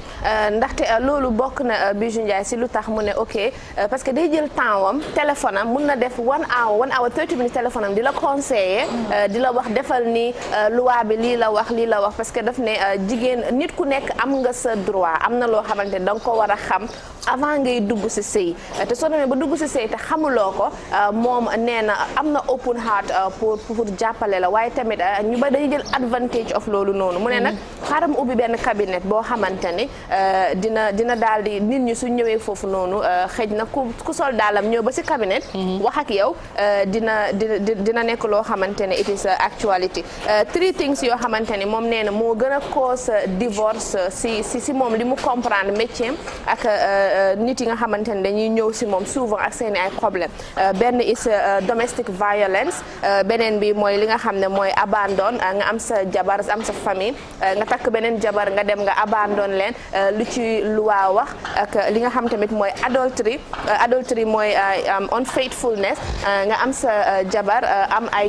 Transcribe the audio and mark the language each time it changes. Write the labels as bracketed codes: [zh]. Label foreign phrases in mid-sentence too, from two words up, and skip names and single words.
[wo] ndaxte loolu bokk na Bijou Ndiaye si lu tax mu ne ok [fr] parce que [wo] day jël temps wam téléphone am mun na def [en] 1 hour 30 minutes [wo] téléphone am di la conseiller di la wax defal ni loi bi lii la wax [fr] parce que [wo] daf ne jigéen nit ku nekk am nga sa droit am na loo xamante ne da nga ko war a xam avant ngay dugg ci sëy te soo demee ba dugg ci sëy te xamuloo ko moom nee na am na [en] open heart [wo] pour jàppale la waaye tamit ñu ba dañuy jël [en] advantage of [wo] loolu noonu mu ne nag xaaral ma ubbi benn cabinet boo xamante ni dina daal di nit ñi su ñëwee foofu noonu xëj na ku sol daalam ñëw ba ci cabinet wax ak yow dina nekk loo xamante ne [en] it is actuality 3 things [wo] yoo xamante ni moom nee na moo gën a [en] cause divorce [wo] si moom li mu comprendre métier ak nit yi nga xamante ne dañuy ñëw si moom souvent ak seen ay problème benn [en] is domestic violence [wo] beneen bi mooy li nga xam ne mooy abandon nga am sa jabar am sa famille nga takk beneen jabar nga dem nga abandon leen lu ci loi wax ak li nga xam tamit mooy adultery mooy unfaithfulness nga am sa jabar am ay